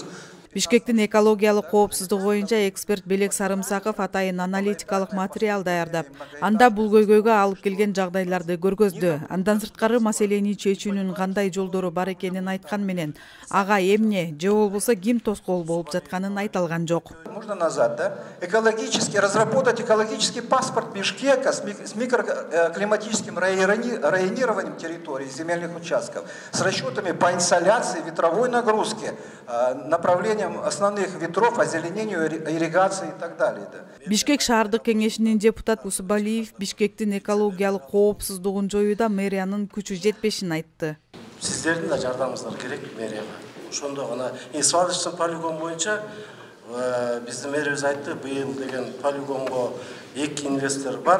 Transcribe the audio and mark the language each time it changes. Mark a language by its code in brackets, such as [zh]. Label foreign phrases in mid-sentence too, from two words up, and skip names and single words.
[ky] Бишкектин экологиялык коопсуздугу боюнча эксперт Белек Сарымсаков атайын аналитикалык материал даярдап, анда бул көйгөйгө алып келген жагдайларды көргөздү. Андан сырткары маселени чечүүнүн кандай жолдору бар экенин айткан менен, ага эмне же болбосо ким тоскоол болуп жатканын айта алган жок. [ru] Можно назад, да? Разработать экологический паспорт Бишкека с микроклиматическим районированием территорий, земельных участков, с расчетами по инсоляции, ветровой нагрузке, направлением основных ветров, озеленению, ирригации и так далее. [ky] Бишкек шаардык кеңешинин депутат Усубалиев Бишкектин экологиялык коопсуздугун жоюуда мэриянын күчү жетпешин айтты. Сиздердин да жардамыңыздар керек мэрияга. Ошондо гана [ru] свалочный полигон [ky] боюнча биздин мэрибиз айтты, быйыл деген полигонго 2 инвестор бар.